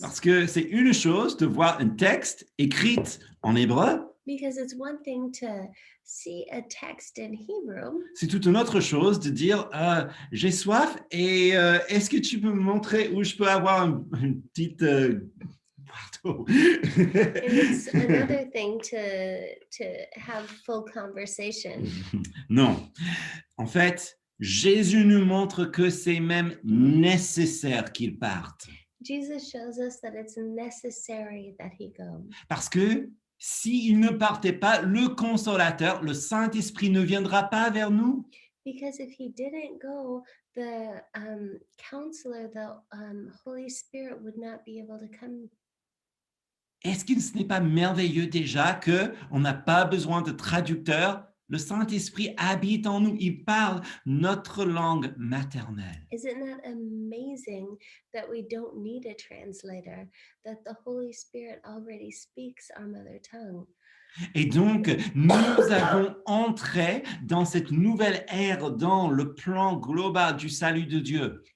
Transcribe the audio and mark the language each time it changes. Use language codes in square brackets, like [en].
[fr] Parce que c'est une chose de voir un texte écrit en hébreu. [en] Because it's one thing to see a text in Hebrew. [fr] C'est toute une autre chose de dire j'ai soif et est-ce que tu peux me montrer où je peux avoir une petite pardon. [en] And it's another thing to have full conversation. [fr] Non. En fait, Jésus nous montre que c'est même nécessaire qu'il parte. [en] Jesus shows us that it's necessary that he go. [fr] Parce que s'il ne partait pas, le consolateur, le Saint-Esprit ne viendra pas vers nous. [en] Because if he didn't go, the counselor, the Holy Spirit would not be able to come. [fr] Est-ce que ce n'est pas merveilleux déjà qu'on n'a pas besoin de traducteurs le Saint-Esprit habite en nous, il parle notre langue maternelle. [en] Isn't that amazing that we don't need a translator, that the Holy Spirit already speaks our mother tongue? [fr] Et donc, nous avons entré dans cette nouvelle ère, dans le plan global du salut de Dieu.